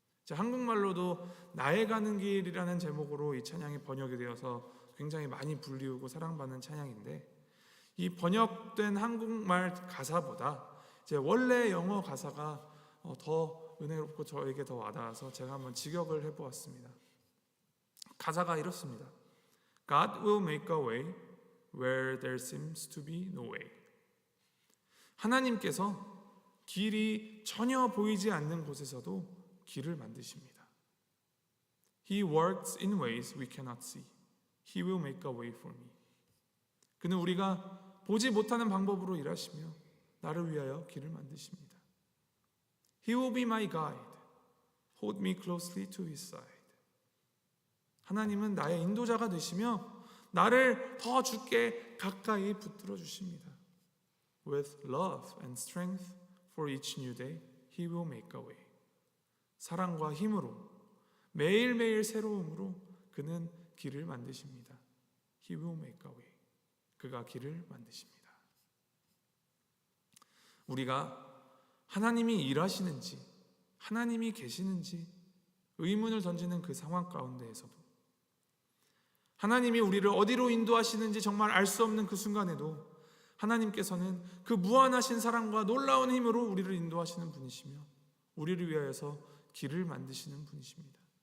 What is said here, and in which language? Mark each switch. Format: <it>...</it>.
<ko>한국말로도 나의 가는 길이라는 제목으로 이 찬양이 번역이 되어서 굉장히 많이 불리우고 사랑받는 찬양인데 이 번역된 한국말 가사보다 이제 원래 영어 가사가 더 은혜롭고 저에게 더 와닿아서 제가 한번 직역을 해보았습니다. 가사가 이렇습니다.</ko> <en>God will make a way where there seems to be no way.</en> <ko>하나님께서 길이 전혀 보이지 않는 곳에서도 길을 만드십니다.</ko> <en>He works in ways we cannot see. He will make a way for me.</en> <ko>그는 우리가 보지 못하는 방법으로 일하시며 나를 위하여 길을 만드십니다.</ko> <en>He will be my guide. Hold me closely to his side.</en> <ko>하나님은 나의 인도자가 되시며 나를 더 주께 가까이 붙들어 주십니다.</ko> <en>With love and strength for each new day, he will make a way.</en> <ko>사랑과 힘으로 매일매일 새로움으로 그는 길을 만드십니다.</ko> <en>He will make a way.</en> <ko>그가 길을 만드십니다. 우리가 하나님이 일하시는지 하나님이 계시는지 의문을 던지는 그 상황 가운데에서도 하나님이 우리를 어디로 인도하시는지 정말 알 수 없는 그 순간에도 하나님께서는 그 무한하신 사랑과 놀라운 힘으로 우리를 인도하시는 분이시며 우리를 위하여서 길을 만드시는 분이십니다.</ko>